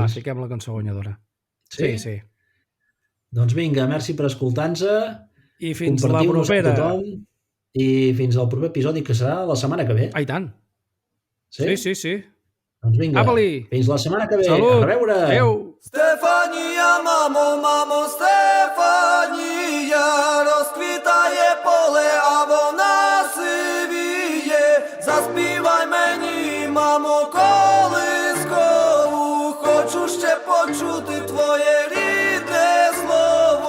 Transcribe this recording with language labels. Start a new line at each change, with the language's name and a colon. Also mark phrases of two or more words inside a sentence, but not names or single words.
Catalan: Va, fiquem la cançó guanyadora. Sí. Doncs vinga, merci per escoltar-nos. I fins la propera. I fins al proper episodi, que serà la setmana que ve. I tant. Sí? Sí. Doncs vinga, fins la setmana que ve. Salut. A reveure. Adéu.
Ukrainian: Стефанія, мамо, Стефанія, розквітає поле, а вона сивіє. Заспівай мені, мамо, колискову, хочу ще почути твоє рідне слово.